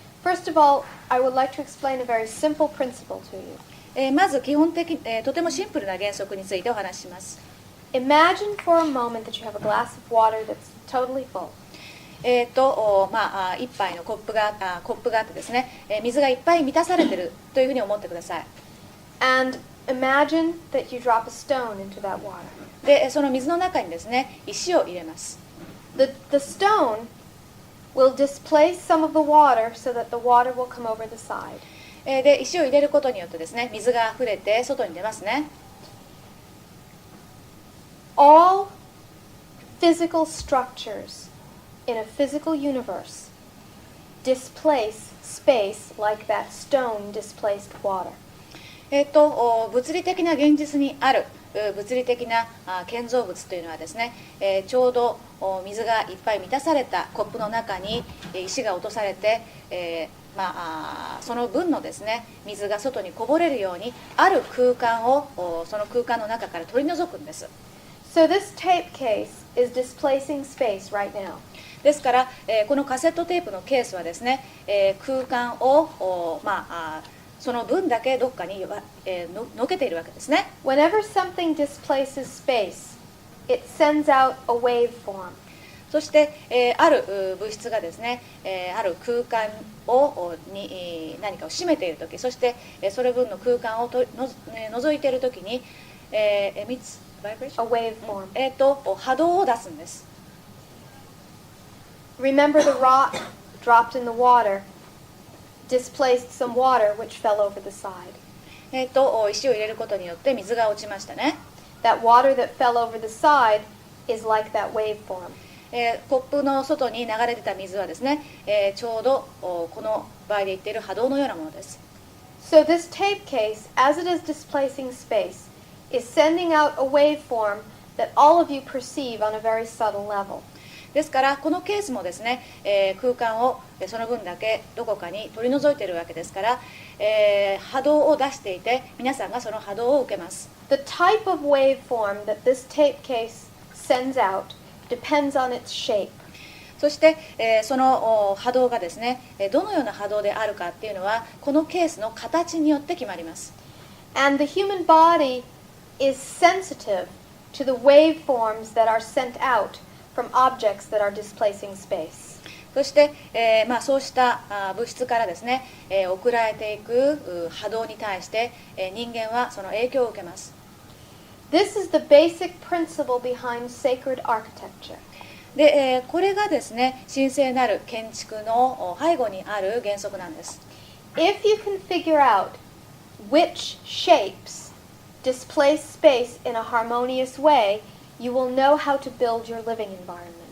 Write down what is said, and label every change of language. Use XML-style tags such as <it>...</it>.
<en>First of all, I would like to explain a very simple principle to you.</en> <ja>まず基本的、とてもシンプルな原則についてお話しします。</ja> <en>Imagine for a moment that you have a glass of water that's totally full.</en> <ja>一杯のコップがあってですね、水がいっぱい満たされているというふうに思ってください。</ja> <en>And imagine that you drop a stone into that water.</en> <ja>で、その水の中にですね、石を入れます。</ja> <en>The stone will displace some of the water so that the water will come over the side.</en> <ja>で、石を入れることによってですね、水が溢れて外に出ますね。</ja> <en>All physical structures in a physical universe displace space like that stone displaced water.</en> <ja>物理的な現実にある物理的な建造物というのはですね、ちょうど水がいっぱい満たされたコップの中に石が落とされて、その分のですね、水が外にこぼれるようにある空間をその空間の中から取り除くんです。</ja> <en>So this tape case is displacing space right now.</en> <ja>ですから、このカセットテープのケースはですね、空間をその分だけどっかにのけているわけですね。</ja> <en>Whenever something displaces space, it sends out a waveform.</en> <ja>そして、ある物質がですね、ある空間に何かを占めているとき、そしてそれ分の空間を除いているときに、</ja> <en>emits A waveform.</en> <ja>波動を出すんです。</ja> <en>Remember the rock dropped in the water displaced some water which fell over the side.</en> <ja>石を入れることによって水が落ちましたね。</ja> <en>That water that fell over the side is like that waveform.</en> <ja>コップの外に流れてた水はですね、ちょうどこの場合で言っている波動のようなものです。</ja> <en>So this tape case, as it is displacing space, is sending out a waveform that all of you perceive on a very subtle level.</en> <ja>ですからこのケースもですね、空間をその分だけどこかに取り除いているわけですから、波動を出していて皆さんがその波動を受けます。</ja> <en>The type of waveform that this tape case sends out depends on its shape.</en> <ja>そして、その波動がですね、どのような波動であるかっていうのはこのケースの形によって決まります。</ja> <en>And the human body is sensitive to the waveforms that are sent out from objects that are displacing space.</en> <ja>そして、そうした物質からですね、送られていく波動に対して、人間はその影響を受けます。</ja> <en>This is the basic principle behind sacred architecture.</en> <ja>で、これがですね、神聖なる建築の背後にある原則なんです。</ja> <en>If you can figure out which shapes displace space in a harmonious way, you will know how to build your living environment.</en>